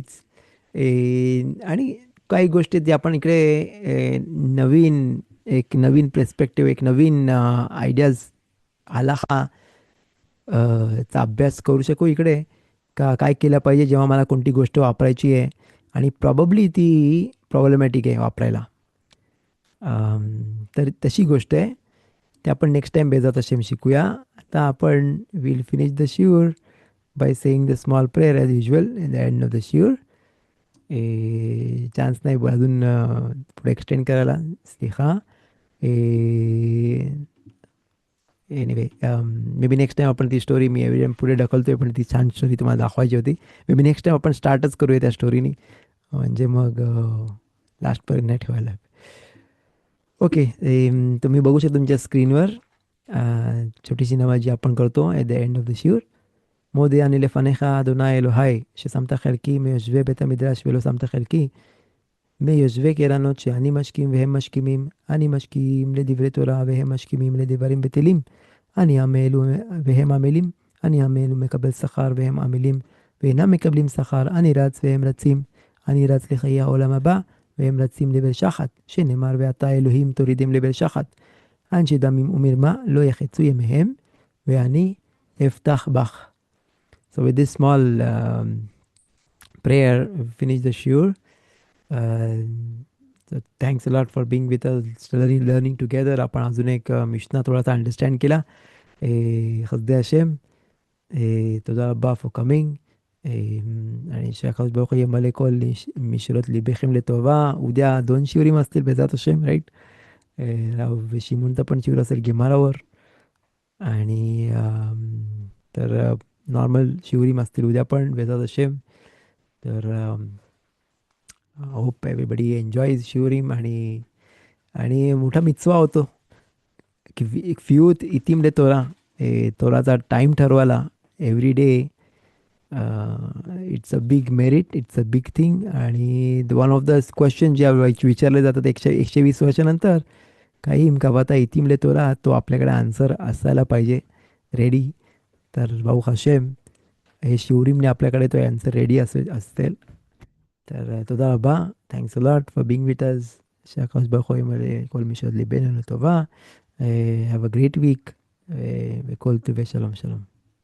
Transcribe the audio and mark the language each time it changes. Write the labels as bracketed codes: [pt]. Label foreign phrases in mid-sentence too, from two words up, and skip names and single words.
[mr] आणि काही गोष्टी जे आपण इकडे एक नवीन पर्स्पेक्टिव्ह, एक नवीन आयडियाज आला हा चा अभ्यास करू शकू इकडे, का काय केलं पाहिजे जेव्हा मला कोणती गोष्ट वापरायची आहे आणि प्रॉबब्ली ती प्रॉब्लेमॅटिक आहे वापरायला. तर तशी गोष्ट आहे, ते आपण [en] next time [he] בעזרת השם [mr] शिकूया. आता आपण [en] will finish the shiur by saying the small prayer as usual in the end of the shiur. [mr] चान्स नाही अजून पुढे एक्सटेंड करायला, स्लिहा. [en] anyway maybe next time [mr] आपण ती स्टोरी, मी [en] every time [mr] पुढे ढकलतोय पण ती छान स्टोरी तुम्हाला दाखवायची होती. [en] maybe next time [mr] आपण स्टार्टच करूया त्या स्टोरीनी, म्हणजे मग लास्टपर्यंत नाही ठेवायला. ओके, तुम्ही बघू शकता तुमच्या स्क्रीनवर छोटीशी नमाजी आपण करतो [en] at the end of the shiur. [he] מודה אני לפניך, אדוני אלוהי, ששמת חלקי מיושבי בית המדרש ולא שמת חלקי מיושבי קרנות, שאני משכים והם משכימים, אני משכים לדברי תורה והם משכימים לדברים בטלים, אני עמל והם עמלים, אני עמל ומקבל שכר והם עמלים ואינם מקבלים שכר, אני רץ והם רצים, אני רץ לחיי העולם הבא והם רצים לבל שחת, שנאמר ואתה אלוהים תורידם לבל שחת, אנשי דמים ומרמה לא יחצו ימיהם ואני אפתח בך. [en] So with this small prayer, we finish the shiur. So thanks a lot for being with us, learning together. [mr] आपण अजून एक मिशना थोडासा अंडरस्टँड केला. [he] חסדי השם, תודה רבה [en] for coming. [he] आणि שהקדוש ברוך הוא ימלא כל משאלות ליבכם לטובה. [mr] उद्या 2 शिवरीम असतील [he] בעזרת השם, [en] राईट. [mr] राव शिमूनचा पण शिवर असेल गिमारावर, आणि तर नॉर्मल शिवरीम असतील उद्या पण [he] בעזרת השם. [en] तर hope everybody enjoys शिवरीम. [mr] आणि मोठा मित्सवा होतो की एक फ्यूत [he] עתים לתורה, [mr] तोराचा टाईम ठरवायला [en] every day. it's a big merit, it's a big thing. [mr] आणि [en] one of the question [mr] जे विचारले जातात 120 वर्षानंतर, काही इमका बाता [he] עתים לתורה, [mr] तो आपल्याकडे आन्सर असायला पाहिजे रेडी. तर भाऊ हशेम हे शिवरीमने आपल्याकडे तो आन्सर रेडी असतील. [he] तर תודה רבה, [en] thanks a lot for being with us. [he] שהקדוש ברוך הוא ימלא כל משאלות ליבנו לטובה. [en] Have a great week, [he] וכל טוב ושלום שלום.